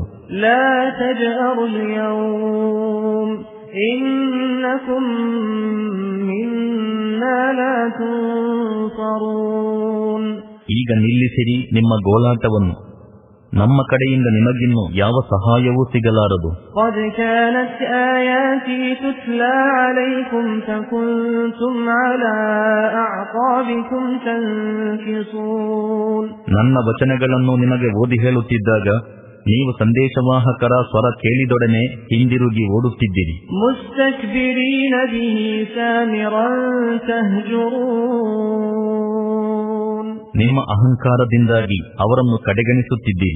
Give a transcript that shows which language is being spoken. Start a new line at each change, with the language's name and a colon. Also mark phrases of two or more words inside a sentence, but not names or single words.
Arabic: لا تجأروا اليوم إنكم منا لا تنصرون.
Kannada: ಈಗ ನಿಲ್ಲಿಸಿರಿ ನಿಮ್ಮ ಗೋಳಾಟವನ್ನು, ನಮ್ಮ ಕಡೆಯಿಂದ ನಿಮಗಿನ್ನು ಯಾವ ಸಹಾಯವೂ ಸಿಗಲಾರದು.
Arabic: قد كانت آياتي تتلى عليكم فكنتم على أعقابكم تنكصون.
Kannada: ನನ್ನ ವಚನಗಳನ್ನು ನಿಮಗೆ ಓದಿ ಹೇಳುತ್ತಿದ್ದಾಗ ನೀವು ಸಂದೇಶವಾಹಕರ ಸ್ವರ ಕೇಳಿದೊಡನೆ ಹಿಂದಿರುಗಿ ಓಡುತ್ತಿದ್ದಿರಿ.
Arabic: مستكبرين به سامرا تهجرون.
Kannada: ನಿಮ್ಮ ಅಹಂಕಾರದಿಂದಾಗಿ ಅವರನ್ನು ಕಡೆಗಣಿಸುತ್ತಿದ್ದೀರಿ.